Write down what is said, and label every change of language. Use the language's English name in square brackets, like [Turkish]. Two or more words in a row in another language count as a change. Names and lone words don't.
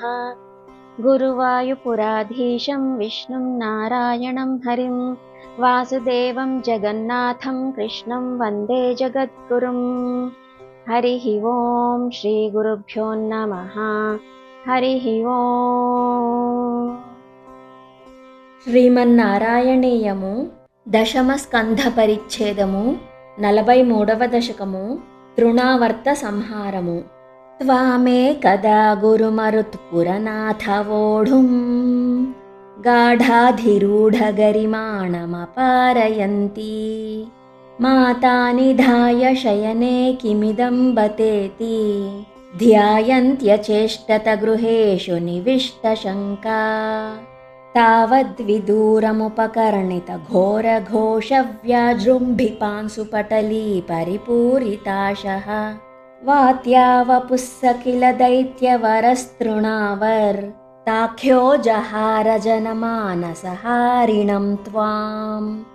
[Sanskrit] गुरुवायुपुराधीशं विष्णुं नारायणं हरिं वासुदेवं जगन्नाथं कृष्णं वन्दे जगद्गुरुं। हरिः ओम् श्रीगुरुभ्यो नमः। हरिः ओम्। [Telugu] శ్రీమన్నారాయణీయము దశమస్కంధ పరిచ్ఛేదము 43వ దశకము తృణావర్త సంహారము. [Sanskrit] త్వామేకదా గురుమరుత్పురనాథవోఢుం గాఢాధిరూఢగరిమాణమపారయంతి మాతా నిధాయ శయనే కిమిదం బతేతి ధ్యాయంత్యచేష్టత గృహేషు నివిష్టశంకా तावद्विदूरमुपकर्णितघोरघोषव्याजृम्भिपांसुपटली परिपूरिताशः वात्यावपुः किल दैत्यवरस्तृणावर्ताख्यो जहारजनमानसहारिणं त्वाम्